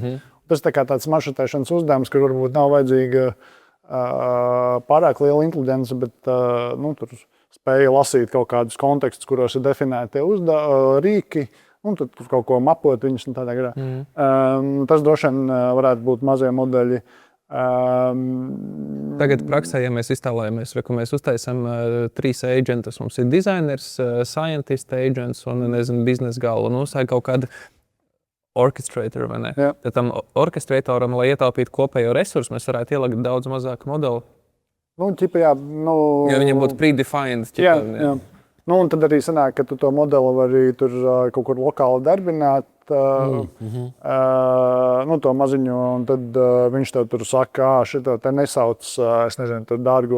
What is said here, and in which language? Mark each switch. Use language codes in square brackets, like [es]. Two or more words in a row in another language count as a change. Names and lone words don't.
[lv] Tas ir tāds maršrutēšanas uzdevums, kur varbūt nav vajadzīga pārāk liela inteligence, bet tur spēja lasīt kaut kādus kontekstus, kuros ir definēti rīki, un tad kaut ko mapot viņus un tādā garā. Tas droši vien varētu būt mazie modeļi. Tagad praksē, ja mēs iztēlojamies, ka mēs uztaisam 3 agentus, mums ir designers, [en] scientist agents [lv] un, biznesa galva, un uzsāja kaut kāda orchestrator, vai ne? Jā. Tad tam orchestratoram, lai ietaupītu kopējo resursu, mēs varētu ielikt daudz mazāku modeli. Ja viņam būtu predefined. Jā. Un tad arī sanāk, ka tu to modeli vari tur kaut kur lokāli darbināt, to maziņo, un tad viņš tev tur saka, šito te nesauc, es nezinu, tur dārgo